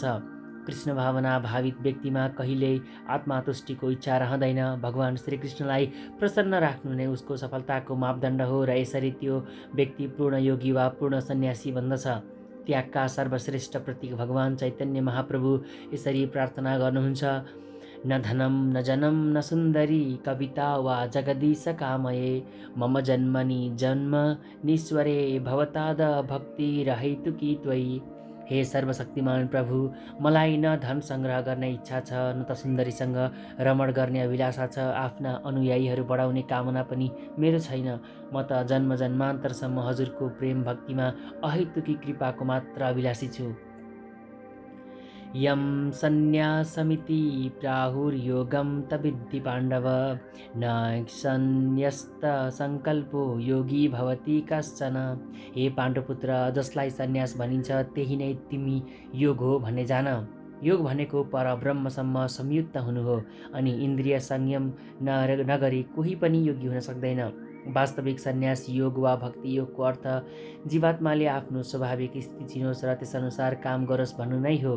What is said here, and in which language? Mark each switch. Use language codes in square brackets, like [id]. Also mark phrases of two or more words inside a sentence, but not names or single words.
[ne] कृष्ण भावना भावित व्यक्तिमा कहिल्यै आत्मतुष्टिको इच्छा रहँदैन। भगवान श्रीकृष्णलाई प्रसन्न राख्नु नै उसको सफलताको मापदण्ड हो र यसरी त्यो व्यक्ति पूर्ण योगी वा पूर्ण सन्यासी बन्दछ। त्यागका सर्वश्रेष्ठ प्रतीक भगवान चैतन्य महाप्रभु यसरी प्रार्थना गर्नुहुन्छ, [sa] न धनं न जनं न सुन्दरी कविता वा जगदीश कामये मम जन्मनि जन्मनीश्वरे भवताद भक्ति रहेतुकी त्वयि। [ne] हे सर्वशक्तिमान प्रभु, मलाई न धन सङ्ग्रह गर्ने इच्छा छ, न त सुन्दरीसँग रमण गर्ने अभिलाषा छ। आफ्ना अनुयायीहरू बढाउने कामना पनि मेरो छैन। म त जन्म जन्मान्तरसम्म हजुरको प्रेम भक्तिमा अहेतुकी कृपाको मात्र अभिलाषी छु। [sa] यम सन्न्यासमिति प्राहुर्योगं तविद्धि पाण्डव, न सन्न्यस्त संकल्पो योगी भवति कश्चन। [ne] हे पाण्डुपुत्र, जसलाई सन्यास भनिन्छ त्यही नै तिमी योग हो भन्ने जान। योग भनेको परब्रह्मसम्म संयुक्त हुनु हो, अनि इन्द्रिय संयम नगरी कोही पनि योगी हुन सक्दैन। वास्तविक सन्यास योग वा भक्ति योगको अर्थ जीवात्माले आफ्नो स्वाभाविक स्थिति चिनोस् र त्यसअनुसार काम गरोस् भन्नु नै हो।